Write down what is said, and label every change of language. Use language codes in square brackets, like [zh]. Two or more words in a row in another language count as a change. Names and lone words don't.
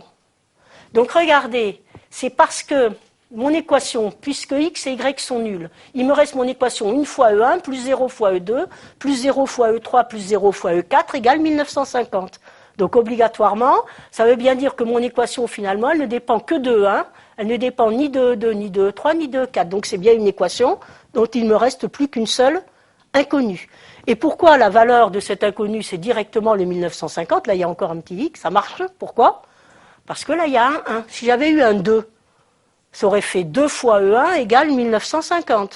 [fr] Donc regardez, c'est parce que mon équation, puisque x et y sont nuls, il me reste mon équation 1 fois E1 plus 0 fois E2 plus 0 fois E3 plus 0 fois E4 égale 1950. Donc obligatoirement, ça veut bien dire que mon équation finalement, elle ne dépend que de E1, elle ne dépend ni de E2, ni de E3, ni de E4. Donc c'est bien une équation dont il ne me reste plus qu'une seule inconnue. Et pourquoi la valeur de cette inconnue, c'est directement le 1950? Là, il y a encore un petit x, ça marche. Pourquoi? Parce que là, il y a un 1. Si j'avais eu un 2, ça aurait fait 2 fois E1 égale 1950.